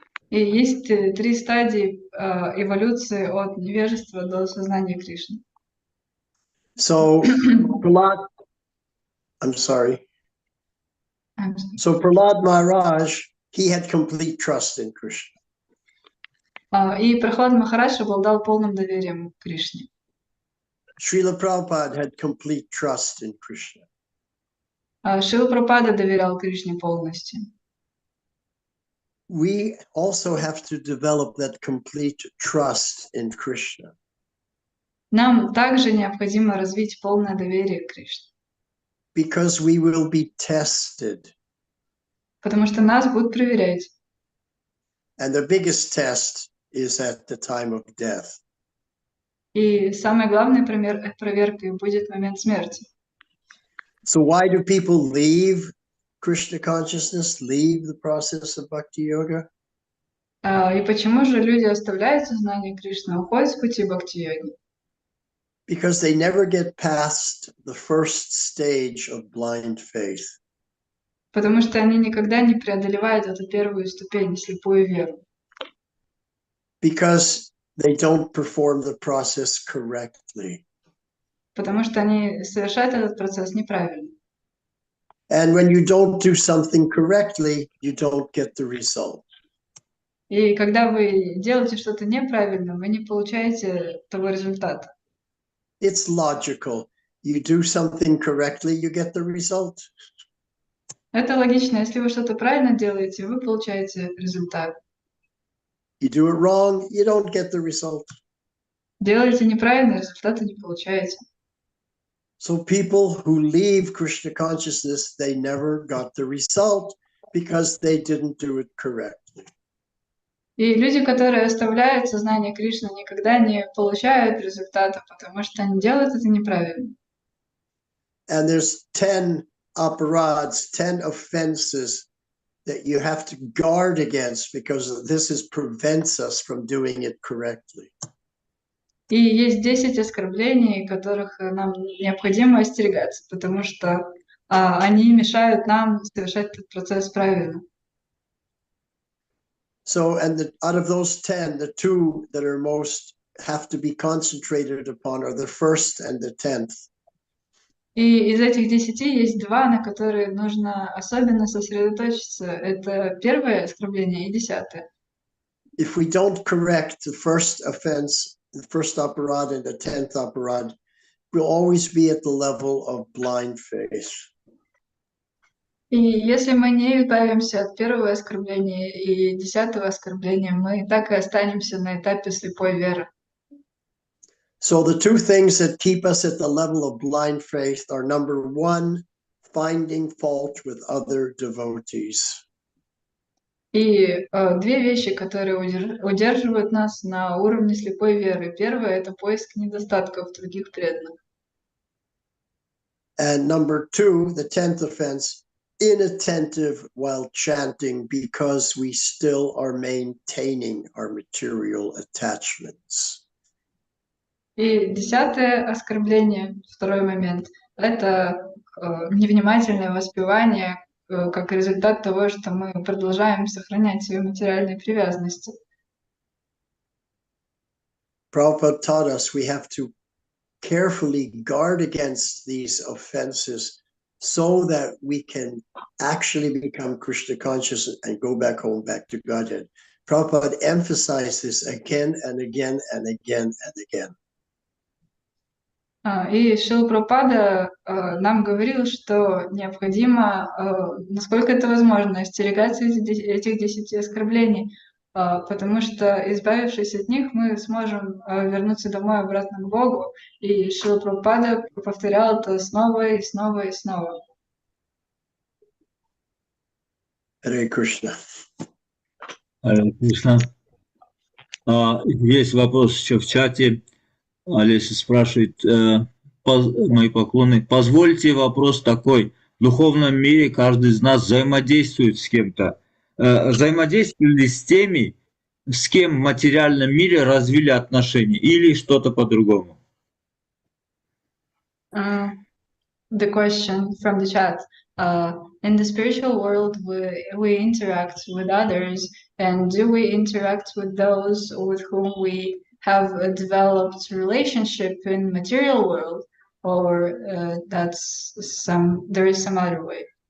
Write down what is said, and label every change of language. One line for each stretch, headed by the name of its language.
Russian: И есть три стадии эволюции от невежества до сознания Кришны.
English: So Prahlad, I'm sorry. So Prahlad Maharaj, he had complete trust in Krishna.
Russian: И Прахлад Махарадж обладал полным доверием к Кришне.
English: Srila Prabhupada had complete trust in Krishna.
Russian: Шрила Прабхупада доверял Кришне полностью.
English: We also have to develop that complete trust in Krishna.
Russian: Нам также необходимо развить полное доверие к Кришне.
English: Because we will be tested.
Russian: Потому что нас будут проверять.
English: And the biggest test is at the time of death.
Russian: И самой главной проверкой будет момент смерти.
English: So why do people leave Krishna consciousness, leave the process of bhakti yoga?
Russian: И почему же люди оставляют сознание Кришны, уходят с пути бхакти-йоги?
English: Because they never get past the first stage of blind faith.
Russian: Потому что они никогда не преодолевают эту первую ступень, слепую веру.
English: Because they don't perform the process correctly.
Russian: Потому что они совершают этот процесс неправильно.
English: And when you don't do something correctly, you don't get the result.
Russian: И когда вы делаете что-то неправильно, вы не получаете того результата.
English: It's logical. You do something correctly, you get the result.
Russian: Это логично. Если вы что-то правильно делаете, вы получаете результат.
English: You do it wrong, you don't get the result.
Russian: Делаете неправильно, результата не получаете.
English: So people who leave Krishna consciousness, they never got the result because they didn't do it correctly.
Russian: И люди, которые оставляют сознание Кришны, никогда не получают результата, потому что они делают это неправильно.
English: And there's 10 aparads, 10 offenses that you have to guard against because this prevents us from doing it correctly.
Russian: И есть 10 оскорблений, которых нам необходимо остерегаться, потому что они мешают нам совершать этот процесс правильно.
English: So, and out of those 10, the two that are most have to be concentrated upon are the first and the 10th.
Russian: И из этих 10 есть два, на которые нужно особенно сосредоточиться. Это первое оскорбление и 10-е.
English: If we don't correct the first offense, the first aparad and the 10th aparad, we'll always be at the level of blind faith.
Russian: И если мы не избавимся от первого оскорбления и 10-го оскорбления, мы так и останемся на этапе слепой веры.
English: So the two things that keep us at the level of blind faith are, number one, finding fault with other devotees.
Russian: И две вещи, которые удерживают нас на уровне слепой веры. Первое — это поиск недостатков в других преданных.
English: And number two, the 10th offense, inattentive while chanting because we still are maintaining our material attachments.
Russian: И 10-е оскорбление, второй момент, это невнимательное воспевание как результат того, что мы продолжаем сохранять свои материальные привязанности.
English: Prabhupada taught us we have to carefully guard against these offenses so that we can actually become Krishna conscious and go back home, back to Godhead. Prabhupada emphasized this again and again and again and again.
Russian: И Шрила Прабхупада нам говорил, что необходимо, насколько это возможно, остерегаться этих 10 оскорблений, потому что, избавившись от них, мы сможем вернуться домой обратно к Богу. И Шрила Прабхупада повторял это снова и снова и снова.
English: Hare Krishna.
Russian: Харе Кришна. Есть вопрос еще в чате. Олеся спрашивает, мои поклоны, позвольте вопрос такой. В духовном мире каждый из нас взаимодействует с кем-то. Взаимодействует ли с теми, с кем в материальном мире развили отношения, или что-то по-другому?
English: The question from the chat. In the spiritual world, we interact with others, and do we interact with those with whom we have a developed relationship in material world, or there is some other way?